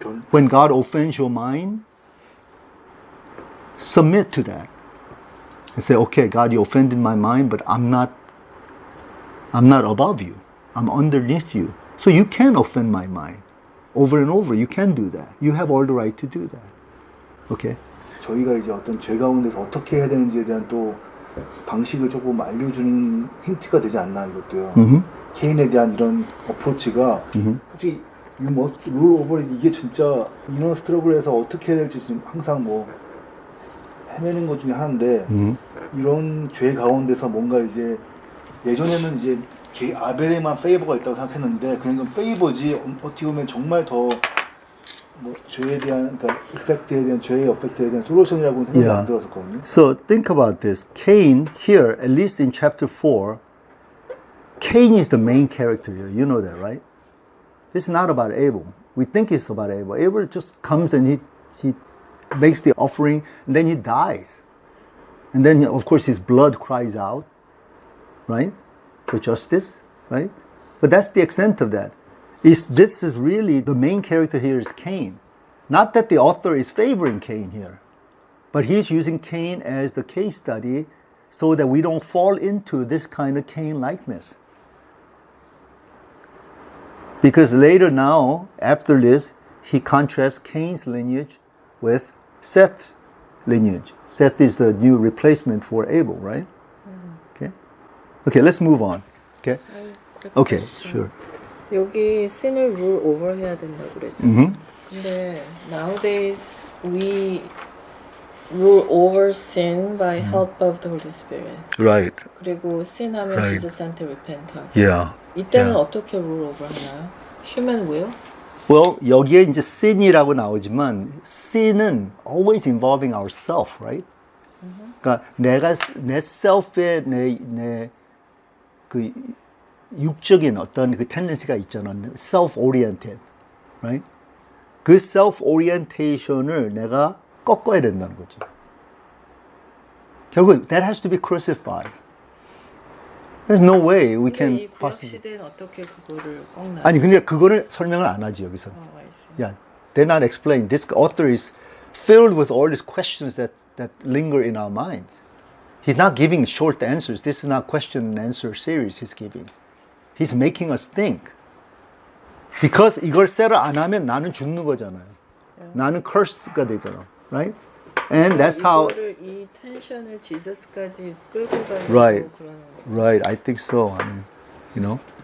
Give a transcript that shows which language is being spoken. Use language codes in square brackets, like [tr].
[en] When God offends your mind, submit to that. And say, okay, God, you offended my mind, but I'm not above you. I'm underneath you. So you can offend my mind. Over and over, you can do that. You have all the right to do that. Okay? [ko] 저희가 이제 어떤 죄 가운데서 어떻게 해야 되는지에 대한 또 방식을 조금 알려주는 힌트가 되지 않나 이것도요. 개인에 대한 이런 어프로치가 솔직히 룰 오버 이게 진짜 이너 스트러글에서 어떻게 해야 될지 지금 항상 뭐 헤매는 것 중에 하나인데 이런 죄 가운데서 뭔가 이제 예전에는 이제 아벨에만 페이버가 있다고 생각했는데 그냥 건 페이버지 어떻게 보면 정말 더 뭐 죄에 대한 그러니까 이펙트에 대한 죄의 어펙트에 대한 솔루션이라고는 생각이 안 들었었거든요. [en] So think about this. Cain here, at least in chapter 4, Cain is the main character here. You know that, right? This is not about Abel. We think it's about Abel. Abel just comes and he makes the offering and then he dies. And then of course his blood cries out, right? For justice, right? But that's the extent of that. This is really, the main character here is Cain. Not that the author is favoring Cain here, but he's using Cain as the case study so that we don't fall into this kind of Cain-likeness. Because later now, after this, he contrasts Cain's lineage with Seth's lineage. Seth is the new replacement for Abel, right? Okay. Okay, let's move on. Okay. Okay, sure. [ko] 여기 sin을 rule over 해야 된다고 그랬죠. 근데 [en] nowadays we rule over sin by help of the Holy Spirit. Right. [ko] 그리고 sin 하면 [en] Right. [ko] Jesus,한테 repent하고. [en] Yeah. [ko] 이때는 [en] Yeah. [ko] 어떻게 rule over 하나요? [en] Human will? [ko] Well, 여기에 이제 sin이라고 나오지만 sin은 [en] always involving ourself, right? [ko] 그러니까 내 self에 내 그 육적인 어떤 그 tendency가 있잖아. [en] self-oriented, right? [ko] 그 self-orientation을 내가 꺾어야 된다는 거죠. 결국 [en] that has to be crucified. There's no way we can [ko] 이 구약 [en] possibly. [ko] 시대는 어떻게 그거를 꺾나요? 아니 근데 그거를 설명을 안 하지 여기서. [en] I see. Yeah, they're not explained. This author is filled with all these questions that linger in our minds. He's not giving short answers. This is not question and answer series he's giving. He's making us think. [ko] Because 이걸 settle 안 하면 나는 죽는 거잖아요. 나는 cursed가 되잖아. [en] Right? And that's how. [ko] 이거를 이 텐션을 지저스까지 끌고 가려고 [en] Right. [ko] 그러는 거. [en] Right, I think so. I mean, you know.